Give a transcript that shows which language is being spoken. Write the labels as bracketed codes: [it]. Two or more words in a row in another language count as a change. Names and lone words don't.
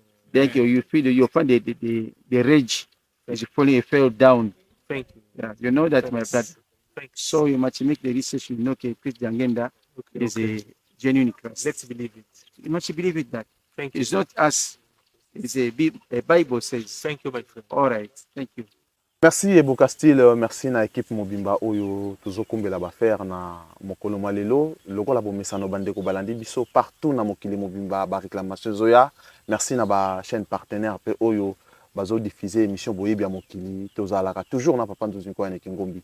[en] Then you feel you find the rage is falling, it fell down. Thank you. Yeah, you know that, my Thanks. brother. Thanks. So you must make the research. You know, okay, Christian agenda Okay, is okay. a genuine Christ. Let's believe it. You must believe it that Thank you. it's not us. It's a Bible says. Thank you, my friend. All right, thank you. [ln] Merci Eboka Style, merci na équipe mobimba oyo tozokumbela bafaire na mokolo mwa lelo lokola bomesano bandeko balandi biso partout na mokili mobimba ba réclamation zoya. Merci na ba [fr] chaîne partenaire [ln] pe oyo bazo diffuser émission boyebi ya mokili tozalaka toujours na Papa Nzuzi Nkoya Kingombi.